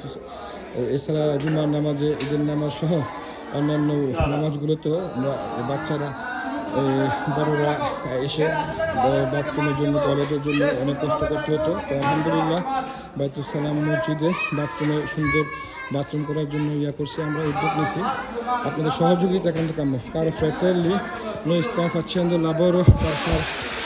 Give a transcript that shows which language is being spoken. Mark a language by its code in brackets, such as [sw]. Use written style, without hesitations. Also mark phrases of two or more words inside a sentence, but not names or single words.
[bn] এছাড়া জুমার নামাজে, ঈদের নামাজ সহ অন্যান্য নামাজগুলোতেও বাচ্চারা বড়রা এসে বাথরুমের জন্য, টয়লেটের জন্য অনেক কষ্ট করতে হতো। তো আলহামদুলিল্লাহ বাইত সালাম মসজিদে বাথরুমে সুন্দর বাথরুম করার জন্য করছি, আমরা উদ্যোগ নিয়েছি। আপনাদের সহযোগিতা কিন্তু কাম্য। [it] Caro fratelli, noi stiamo facendo il lavoro per far